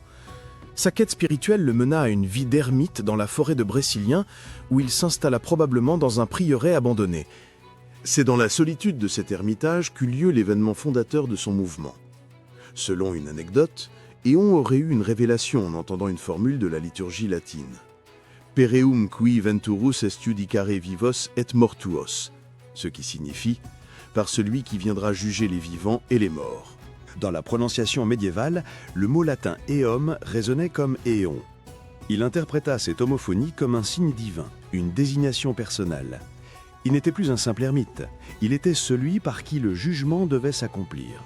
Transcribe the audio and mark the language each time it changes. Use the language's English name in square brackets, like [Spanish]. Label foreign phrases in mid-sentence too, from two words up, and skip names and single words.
[French] Sa quête spirituelle le mena à une vie d'ermite dans la forêt de Brécilien, où il s'installa probablement dans un prieuré abandonné. C'est dans la solitude de cet ermitage qu'eut lieu l'événement fondateur de son mouvement. Selon une anecdote, Éon aurait eu une révélation en entendant une formule de la liturgie latine. [Latin] Pereum qui venturus est judicare vivos et mortuos, [French] ce qui signifie « par celui qui viendra juger les vivants et les morts ». Dans la prononciation médiévale, le mot latin « eum » résonnait comme « éon ». Il interpréta cette homophonie comme un signe divin, une désignation personnelle. Il n'était plus un simple ermite, il était celui par qui le jugement devait s'accomplir.